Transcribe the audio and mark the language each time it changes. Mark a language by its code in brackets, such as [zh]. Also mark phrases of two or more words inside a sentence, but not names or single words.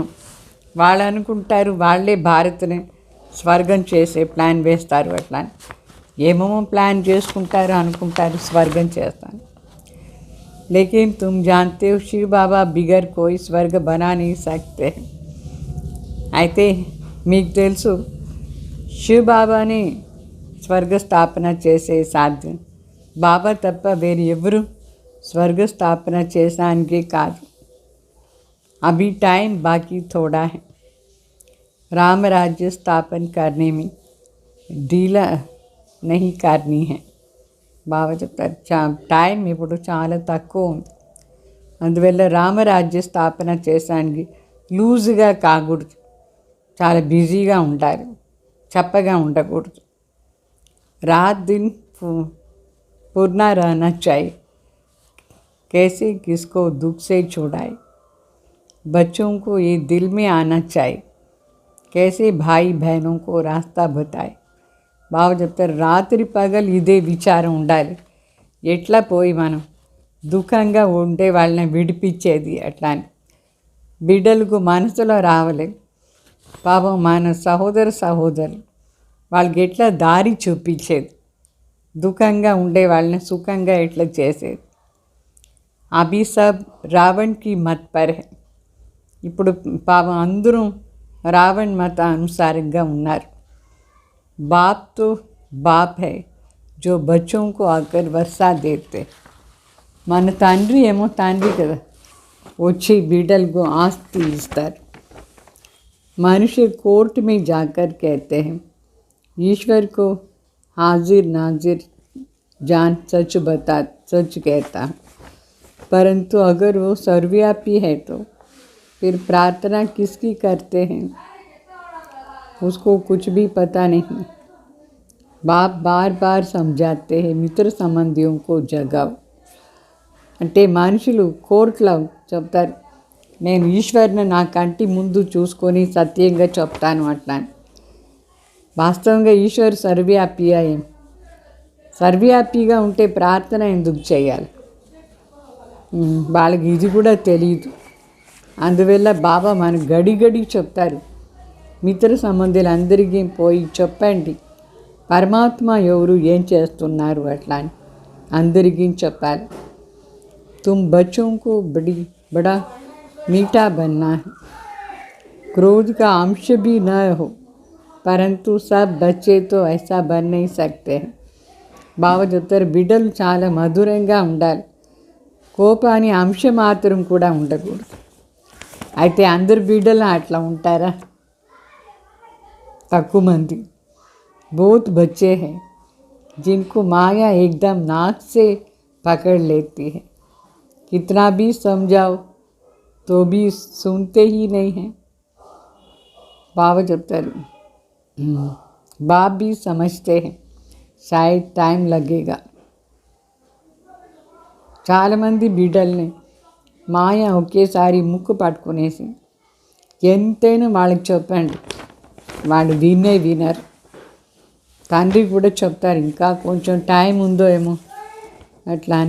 [te] వాళ్ళు అనుకుంటారు వాళ్ళే భారత్ని స్వర్గం చేసే ప్లాన్ వేస్తారు. అట్లా ఏమేమో ప్లాన్ చేసుకుంటారు, అనుకుంటారు స్వర్గం చేస్తాను. [hi] लेकिन तुम जानते हो शिव बाबा बिगर कोई स्वर्ग बना नहीं सकते. [te] అయితే మీకు తెలుసు శివ బాబాని స్వర్గ స్థాపన చేసే సాధ్యం బాబా తప్ప వేరు ఎవరు [hi] स्वर्ग स्थापना [te] చేసానికి కాదు. [hi] अभी टाइम बाकी थोड़ा है. राम राज्य स्थापन करने में ढीला नहीं करनी है. [te] బాగా చెప్తారు. టైం ఇప్పుడు చాలా తక్కువ ఉంది. అందువల్ల రామరాజ్య స్థాపన చేసానికి లూజ్గా కాకూడదు, చాలా బిజీగా ఉండాలి, చప్పగా ఉండకూడదు. [hi] रात दिन पूर्णा रहना चाहिए. कैसे किसको दुख से छुड़ाए, बच्चों को ये दिल में आना चाहिए. कैसे भाई बहनों को रास्ता बताए. [te] బాగా చెప్తారు. రాత్రి పగలు ఇదే విచారం ఉండాలి. ఎట్లా పోయి మనం దుఃఖంగా ఉంటే వాళ్ళని విడిపించేది అట్లా అని బిడ్డలకు మనసులో రావలేదు. పాపం మన సహోదరులు వాళ్ళకి ఎట్లా దారి చూపించేది, దుఃఖంగా ఉండే వాళ్ళని సుఖంగా ఎట్లా చేసేది. [hi] अभी सब रावण की मत पर है. [te] ఇప్పుడు పాపం అందరూ రావణ్ మత అనుసారంగా ఉన్నారు. [hi] बाप तो बाप है जो बच्चों को आकर वर्षा देते. [te] మన తండ్రి ఏమో తండ్రి కదా, వచ్చి బిడ్డలకు ఆస్తి ఇస్తారు. [hi] मनुष्य कोर्ट में जाकर कहते हैं ईश्वर को हाजिर नाजिर जान सच कहता है. परंतु अगर वो सर्वव्यापी है तो फिर प्रार्थना किसकी करते हैं, उसको कुछ भी पता नहीं. बाप बार बार समझाते हैं मित्र संबंधियों को जगाओ. [te] అంటే మనుషులు కోర్టులో చెప్తారు, నేను ఈశ్వరుని నా కంటి ముందు చూసుకొని సత్యంగా చెప్తాను అట్లా. వాస్తవంగా ఈశ్వరు సర్వవ్యాపిగా సర్వవ్యాపిగా ఉంటే ప్రార్థన ఎందుకు చేయాలి? వాళ్ళకి ఇది కూడా తెలియదు. అందువల్ల బాబా మనకు గడి చెప్తారు, మిత్ర సంబంధులందరికీ పోయి చెప్పండి పరమాత్మ ఎవరు, ఏం చేస్తున్నారు అట్లా అని అందరికీ చెప్పాలి. [hi] तुम बच्चों को बड़ा मीठा बनना है. क्रोध का अंश भी न हो, परंतु सब बच्चे तो ऐसा बन नहीं सकते हैं. [te] బాగా చెప్తారు, బిడ్డలు చాలా మధురంగా ఉండాలి, కోపాని అంశం మాత్రం కూడా ఉండకూడదు. అయితే అందరు బిడ్డలు అట్లా ఉంటారా? తక్కువ మంది. [hi] बहुत बच्चे हैं जिनको माया एकदम नाक से पकड़ लेती है. कितना भी समझाओ तो भी सुनते ही नहीं हैं. बाबा చెప్తారు, बाप भी समझते हैं शायद टाइम लगेगा. [te] చాలామంది బిడ్డల్ని మాయ ఒకేసారి ముక్కు పట్టుకునేసి ఎంతైనా వాళ్ళకి చెప్పండి, వాళ్ళు వినరు. తండ్రి కూడా చెప్తారు ఇంకా కొంచెం టైం ఉందో ఏమో అట్లా అని.